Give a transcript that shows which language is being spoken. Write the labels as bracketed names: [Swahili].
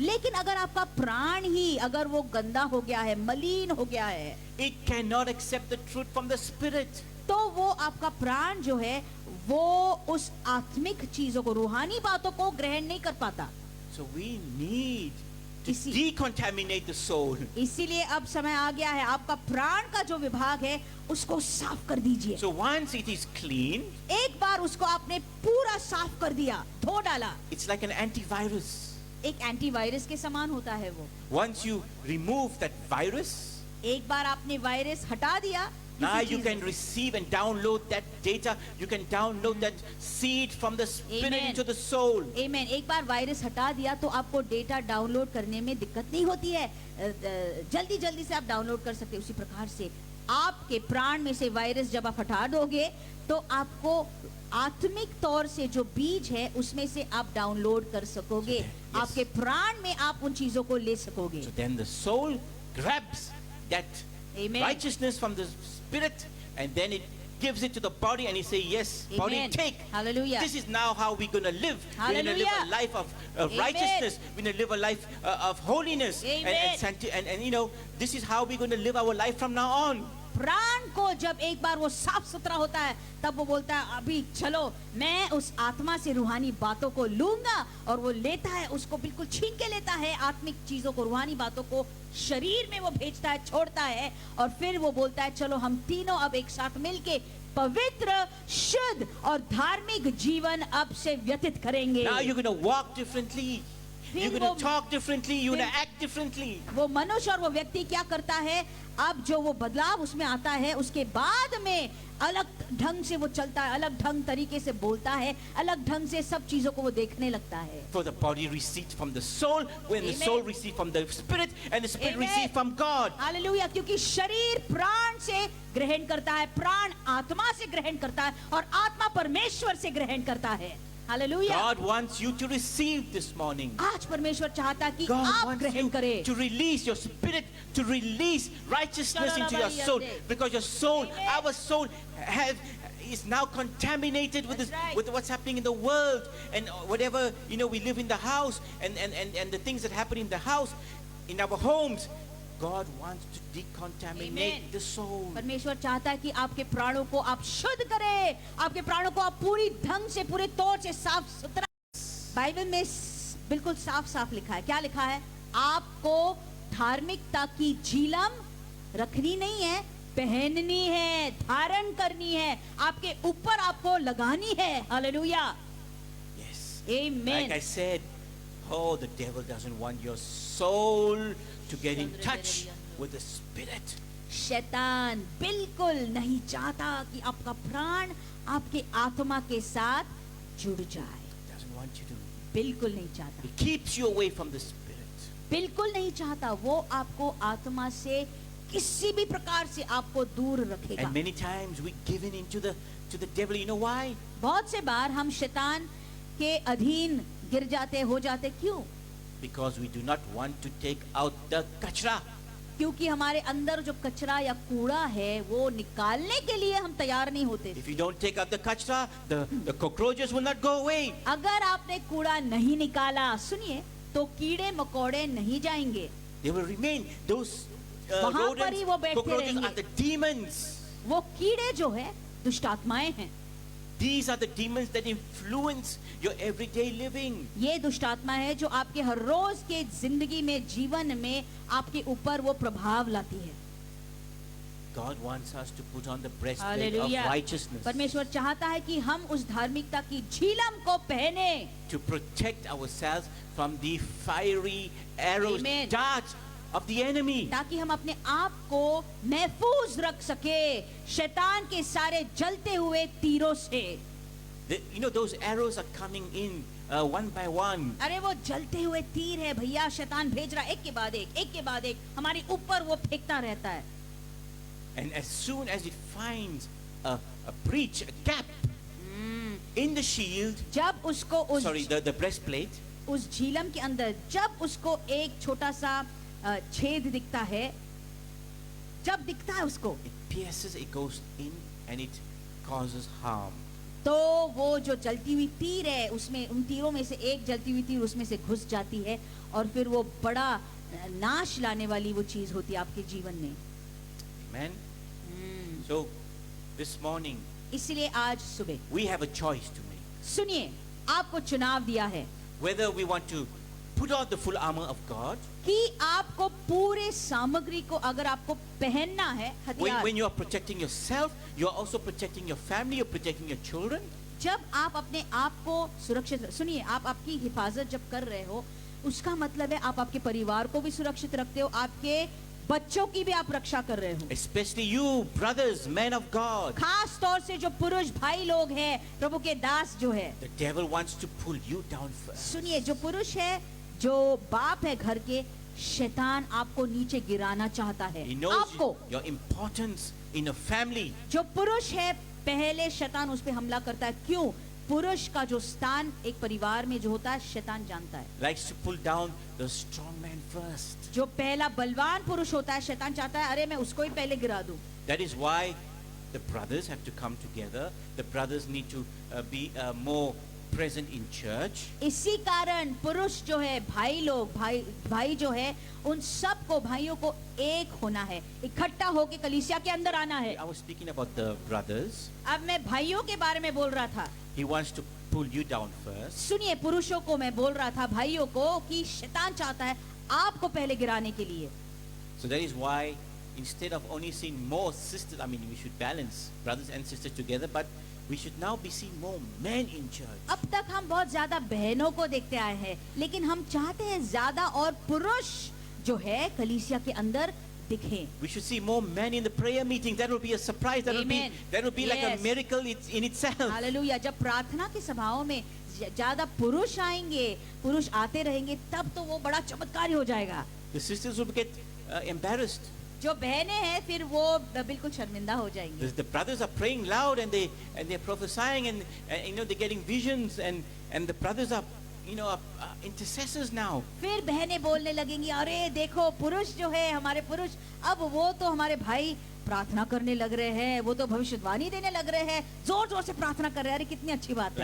[Hindi] लेकिन अगर आपका प्राण ही अगर वो गंदा हो गया है, मलिन हो गया है, [English] it cannot accept the truth from the Spirit. [Hindi] तो वो आपका प्राण जो है वो उस आत्मिक चीजों को, रूहानी बातों को ग्रहण नहीं कर पाता। [English] So we need to [Hindi] इसी- [English] decontaminate the soul. [Hindi] इसीलिए अब समय आ गया है, आपका प्राण का जो विभाग है उसको साफ कर दीजिए। [English] So once it is clean, [Hindi] एक बार उसको आपने पूरा साफ कर दिया, धो डाला, [English] it's like an antivirus. [Hindi] एक एंटीवायरस के समान होता है वो। [English] Once you remove that virus, [Hindi] एक बार आपने वायरस हटा दिया, [English] now [Hindi] किसी [English] you [Hindi] चीज [English] can [Hindi] में। [English] receive and download that data. You can download that seed from the Spirit Amen. into the soul. [Hindi] आमीन। एक बार वायरस हटा दिया तो आपको डेटा डाउनलोड करने में दिक्कत नहीं होती है, जल्दी जल्दी से आप डाउनलोड कर सकते हैं। उसी प्रकार से आपके प्राण में से वायरस जब आप हटा दोगे तो आपको आत्मिक तौर से जो बीज है उसमें से आप डाउनलोड कर सकोगे। [English] Yes. [Hindi] आपके प्राण में आप उन चीजों को ले सकोगे। [English] So then the soul grabs that Amen. righteousness from the Spirit, and then it gives it to the body, and he say, yes, body, Amen. take. Hallelujah. This is now how we're going to live. We're going to live a Hallelujah. life of Amen. righteousness. We're going to live a life of holiness. Amen. And you know, this is how we're going to live our life from now on. [Hindi] प्राण को जब एक बार वो साफ सुथरा होता है तब वो बोलता है अभी चलो मैं उस आत्मा से रूहानी बातों को लूंगा, और वो लेता है, उसको बिल्कुल छीन के लेता है, आत्मिक चीजों को, रूहानी बातों को शरीर में वो भेजता है, छोड़ता है, और फिर वो बोलता है चलो हम तीनों अब एक साथ मिलके पवित्र, शुद्ध और धार्मिक जीवन अब से व्यतीत करेंगे। [English] Now you're going to walk differently. You're [Hindi] फिर [English] going [Hindi] वो- [English] to talk differently. You're going [Hindi] फिर- [English] to act differently. [Hindi] वो मनुष्य और वो व्यक्ति क्या करता है, अब जो वो बदलाव उसमें आता है उसके बाद में अलग ढंग से वो चलता है, अलग ढंग तरीके से बोलता है, अलग ढंग से सब चीजों को वो देखने लगता है। [English] For the body receives from the soul, when the Amen. soul receives from the Spirit, and the Spirit Amen. receives from God. [Hindi] Hallelujah. क्योंकि शरीर प्राण से ग्रहण करता है, प्राण आत्मा से ग्रहण करता है, और आत्मा परमेश्वर से ग्रहण करता है। Hallelujah. [English] God wants you to receive this morning. [Hindi] आज परमेश्वर चाहता कि [English] God [Hindi] आप [English] wants [Hindi] ग्रहण [English] you [Hindi] करें। [English] to release your spirit, to release righteousness into your soul, because your soul, Amen. our soul, is now contaminated with That's this, right. with what's happening in the world, and whatever we live in the house, and the things that happen in the house, in our homes. God wants to decontaminate Amen. the soul. [Hindi] परमेश्वर चाहता है कि आपके प्राणों को आप शुद्ध करें, आपके प्राणों को आप पूरी ढंग से, पूरे तौर से साफ सुथरा। बाइबल में बिल्कुल साफ साफ लिखा है, क्या लिखा है? आपको धार्मिकता की झिलम रखनी नहीं है, पहननी है, धारण करनी है, आपके ऊपर आपको लगानी है। Hallelujah. [English] Yes. Amen. Like I said, oh, the devil doesn't want your soul to get in touch with the Spirit. [Hindi] शैतान बिल्कुल नहीं चाहता कि आपका प्राण आपके आत्मा के साथ जुड़ जाए, [English] Doesn't want you to. [Hindi] बिल्कुल नहीं चाहता, [English] It keeps you away from the Spirit. [Hindi] बिल्कुल नहीं चाहता। वो आपको आत्मा से किसी भी प्रकार से आपको दूर रखेगा। [English] And many times we give in into the devil. You know why? [Hindi] बहुत से बार हम शैतान के अधीन गिर जाते, हो जाते। क्यों? [English] Because we do not want to take out the kachra. [Hindi] क्योंकि हमारे अंदर जो कचरा या कूड़ा है वो निकालने के लिए हम तैयार नहीं होते। [English] If you don't take out the kachra, the cockroaches will not go away. [Hindi] अगर आपने कूड़ा नहीं निकाला, सुनिए, तो कीड़े मकोड़े नहीं जाएंगे, [English] They will remain. Those [Hindi] वहाँ पर ही वो [English] rodents, [Hindi] बैठे [English] cockroaches [Hindi] रहेंगे। [English] are the demons. [Hindi] वो कीड़े जो है दुष्ट आत्माएं हैं। [English] These are the demons that influence your everyday living. [Hindi] ये दुष्ट आत्मा है जो आपके हर रोज के जिंदगी में, जीवन में आपके ऊपर वो प्रभाव लाती है। [English] God wants us to put on the breastplate of [Hindi] hallelujah. [English] righteousness [Hindi] परमेश्वर चाहता है कि हम उस धार्मिकता की झिलम को पहने, [English] to protect ourselves from the fiery arrows, Amen. darts of the enemy. [Hindi] ताकि हम अपने आप को महफूज रख सके शैतान के सारे जलते हुए तीरों से। [English] You know, those arrows are coming in one by one. [Hindi] अरे वो जलते हुए तीर है भैया, शैतान भेज रहा है एक के बाद एक हमारे ऊपर वो फेंकता रहता है। [English] And as soon as it finds a breach, a gap in the shield, [Hindi] जब उसको [English] the breastplate, [Hindi] उस झीलम के अंदर जब उसको एक छोटा सा छेद दिखता है, जब दिखता है उसको, [English] it pierces, it goes in and it causes harm. [Hindi] तो वो जो जलती हुई तीर है उसमें, उन तीरों में से एक जलती हुई तीर उसमें से घुस जाती है और फिर वो बड़ा नाश लाने वाली वो चीज होती है आपके जीवन में। [English] Amen. So this morning [Hindi] इसलिए आज सुबह [English] we have a choice to make. [Hindi] सुनिए, आपको चुनाव दिया है [English] Whether we want to put on the full armor of God, [Hindi] कि आपको पूरे सामग्री को अगर आपको पहनना है, हथियार, [English] when you are protecting yourself, you are also protecting your family, you're protecting your children. [Hindi] जब आप अपने आप को सुरक्षित, सुनिए, आप आपकी हिफाजत जब कर रहे हो उसका मतलब है आप आपके परिवार को भी सुरक्षित रखते हो, आपके बच्चों की भी आप रक्षा कर रहे हो। [English] Especially you, brothers, men of God. [Hindi] खास तौर से जो पुरुष भाई लोग हैं, प्रभु के दास जो है, [English] The devil wants to pull you down first. [Hindi] सुनिए, जो पुरुष है, जो बाप है घर के, शैतान आपको नीचे गिराना चाहता है। [English] He knows [Hindi] आपको, [English] your importance in a family. [Hindi] जो पुरुष है, पहले शैतान उस पे हमला करता है। क्यों? पुरुष का जो स्थान एक परिवार में जो होता है, शैतान जानता है। [English] Likes to pull down the strong man first. [Hindi] जो पहला बलवान पुरुष होता है, शैतान चाहता है अरे मैं उसको ही पहले गिरा दूं। [English] That is why the brothers have to come together. The brothers need to be more present in church. [Hindi] इसी कारण पुरुष जो है, भाई लोग, भाई जो है, उन सब को, भाइयों को एक होना है, इकट्ठा होके कलीसिया के अंदर आना है। [English] I was speaking about the brothers. [Hindi] अब मैं भाइयों के बारे में बोल रहा था। [English] He wants to pull you down first. [Hindi] सुनिए, पुरुषों को मैं बोल रहा था, भाइयों को, कि शैतान चाहता है आपको पहले गिराने के लिए। [English] So that is why instead of only seeing more sisters, I mean we should balance brothers and sisters together, but we should now be seeing more men in church. [Hindi] अब तक हम बहुत ज्यादा बहनों को देखते आए हैं, लेकिन हम चाहते हैं ज्यादा और पुरुष जो है कलीसिया के अंदर दिखें। [English] We should see more men in the prayer meeting. That will be a surprise. That Amen. will be like a Yes. miracle in itself. [Hindi] Hallelujah. जब प्रार्थना की सभाओं में ज्यादा पुरुष आएंगे, पुरुष आते रहेंगे, तब तो वो बड़ा चमत्कार हो जाएगा। [English] The sisters will get embarrassed. [Hindi] जो बहनें हैं फिर वो बिल्कुल शर्मिंदा हो जाएंगी। [English] The brothers are praying loud and they're prophesying and you know they're getting visions and the brothers are intercessors now. [Hindi] फिर बहनें बोलने लगेंगी, अरे देखो पुरुष जो है, हमारे पुरुष, अब वो तो हमारे भाई प्रार्थना करने लग रहे हैं, वो तो भविष्यवाणी देने लग रहे हैं, जोर जोर से प्रार्थना कर रहे हैं। अरे कितनी अच्छी बात है।